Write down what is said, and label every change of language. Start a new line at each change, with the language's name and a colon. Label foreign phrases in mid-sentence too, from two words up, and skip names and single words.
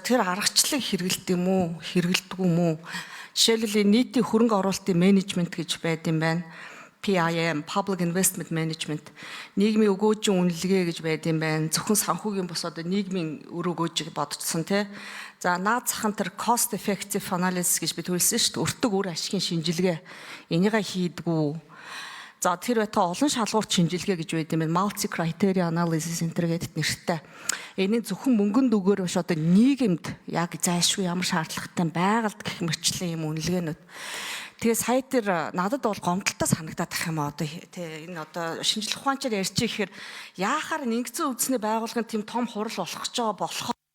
Mongolian: Тэр аргачлалыг хэрэгэлдэг юм уу, хэрэгэлдэг юм уу? Жишээлбэл нийтийн хөрөнгө оруулалтын менежмент гэж байд юм байна.
English: PIM, Public Investment Management,
Mongolian: нийгмийн өгөөжийн үнэлгээ гэж байд юм байна. Зөвхөн санхүүгийн бус одоо нийгмийн өр өгөөжийг бодчихсон тий. За наад захын тэр
English: cost effective analysis
Mongolian: гэж бид хэлсэн шүү дээ. Өртөг үр ашигын шинжилгээ. Энийгээ хийдгүү. За тэр байтугай олон шалгуурт шинжилгээ гэж байд юм байна.
English: Multi criteria analysis
Mongolian: гэдэг нэртэй. Энийг зөвхөн мөнгөнд өгөөр биш одоо нийгэмд яг зайлшгүй ямар шаардлагатай байгаль гэх мэтчлэн юм үнэлгээнүүд. Тэгээ сая тэр надад бол гомдолтой санагдаад тах юм аа одоо тий энэ одоо шинжлэх ухаанчаар ярьж ихээр яахаар нэгдсэн үндэсний байгууллагын тийм том хурал болох гэж байгаа болох.